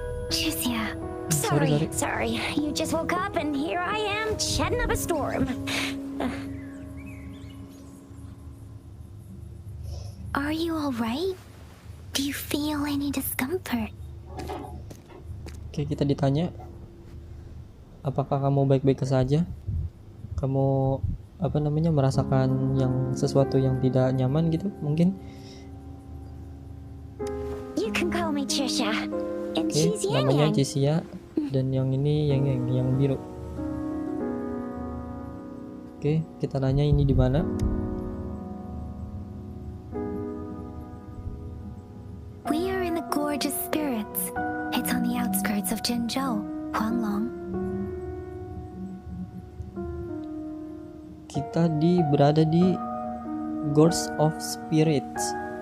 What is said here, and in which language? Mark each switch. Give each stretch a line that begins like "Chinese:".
English: Jusia. Sorry. Sorry. You just woke up and here I am chatting up a storm. Are you alright? Do you feel any discomfort?
Indonesian: Oke, kita ditanya, apakah kamu baik-baik saja? Kamu apa namanya, merasakan yang sesuatu yang tidak nyaman gitu mungkin?
English: You can call me Trisha. And
Indonesian: Oke,
English: she's Yang
Indonesian: namanya Yang. Jessia dan yang ini yang biru. Oke, kita nanya ini di mana?
English: We are in the Gorgeous Spirits. It's on the outskirts of Jinzhou, Huanglong.
Indonesian: Kita berada di Gorge of Spirits.